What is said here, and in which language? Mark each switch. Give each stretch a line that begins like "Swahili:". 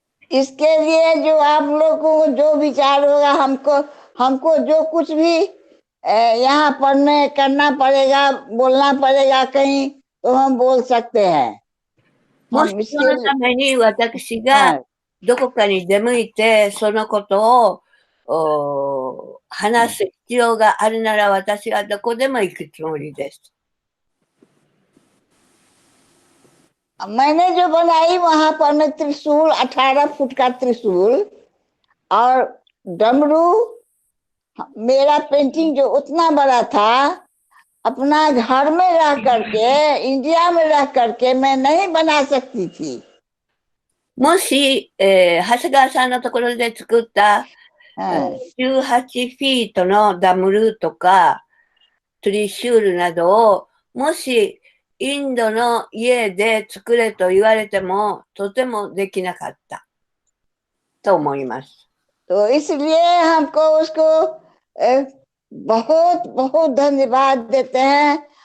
Hindi: इसके लिए जो आप लोगों को जो विचार होगा, हमको जो कुछ भी यहाँ पढ़ने करना पड़ेगा, बोलना पड़ेगा कहीं, तो हम बोल सकते हैं।
Japanese: もしそのために私がどこかに出向いてそのことを話す必要があるなら、私はどこでも行くつもりです。
Hindi: मैंने जो बनाई वहां पर में त्रिशूल, 18 फुट का त्रिशूल और डमरू, मेरा पेंटिंग जो उतना बड़ा था, अपना घर में रह करके, इंडिया में रह करके मैं नहीं बना सकती थी।
Japanese: もし、長谷川さんのところで作った、
Hindi: हाँ
Japanese: 18フィートのダムルとか、トリシュールなどを、もし、インドの家で作れと言われても、とてもできなかったと思います。
Hindi: तो इसलिए हमको उसको बहुत बहुत धन्यवाद देते हैं